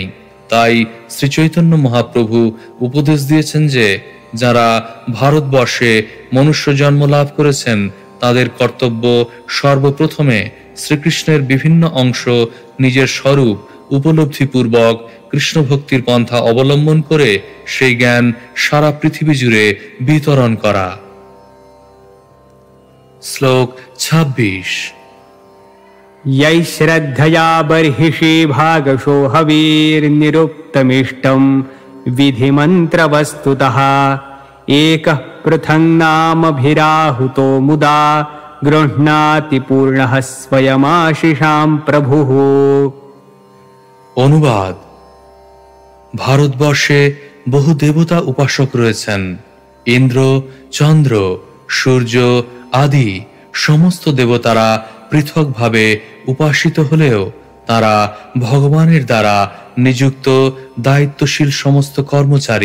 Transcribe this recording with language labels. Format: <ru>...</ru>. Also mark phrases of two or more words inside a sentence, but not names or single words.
<bn>তাই শ্রী চৈতন্য মহাপ্রভু উপদেশ দিয়েছেন যে যারা ভারতবর্ষে মনুষ্য জন্ম লাভ করেছেন তাদের কর্তব্য সর্বপ্রথমে শ্রীকৃষ্ণের বিভিন্ন অংশ নিজের স্বরূপ উপলব্ধিপূর্বক কৃষ্ণ ভক্তির পন্থা অবলম্বন করে সেই জ্ঞান সারা পৃথিবী জুড়ে বিতরণ করা। শ্লোক 26।</bn> <sa>यै श्रद्धया बर्हिषि भागशो हवीर्निरुक्तमिष्टं विधिमन्त्रवस्तुतः एकः पृथङ् नामभिराहुतो मुदा गृह्णाति पूर्णः स्वयमाशिषां प्रभुः।</sa> <bn>অনুবাদ: ভারতবর্ষে বহু দেবতা উপাসক রয়েছেন। ইন্দ্র, চন্দ্র, সূর্য আদি সমস্ত দেবতারা পৃথকভাবে উপাসিত হলেও তারা ভগবানের দ্বারা নিযুক্ত দায়িত্বশীল সমস্ত কর্মচারী।</bn>